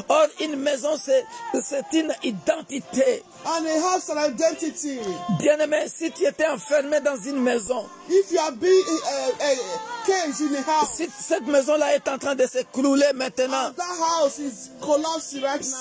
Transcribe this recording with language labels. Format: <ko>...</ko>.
<fr>Or, une maison, c'est une identité.</fr> <en>And a house an identity.</en> <fr>Bien-aimé, si tu étais enfermé dans une maison,</fr> <en>If you are being caged in a house,</en> <fr>si cette maison-là est en train de s'écrouler maintenant,</fr> <en>and that house is collapsing right now.</en>